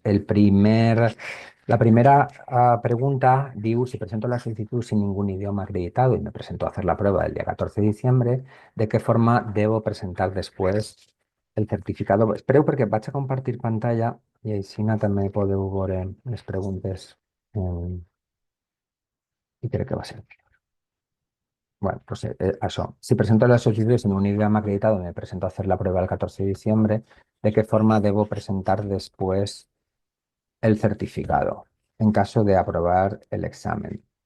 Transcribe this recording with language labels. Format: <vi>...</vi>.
<es>La primera pregunta diu, si presento la solicitud sin ningún idioma acreditado y me presento a hacer la prueba el día 14 de diciembre, ¿de qué forma debo presentar después el certificado?</es> <ca>Espereu perquè vaig a compartir pantalla i així també podeu veure les preguntes i crec que va ser.</ca> <es>Bueno, pues eso. Si presento la solicitud en un idioma acreditado, me presento a hacer la prueba el 14 de diciembre, ¿de qué forma debo presentar después el certificado en caso de aprobar el examen?</es>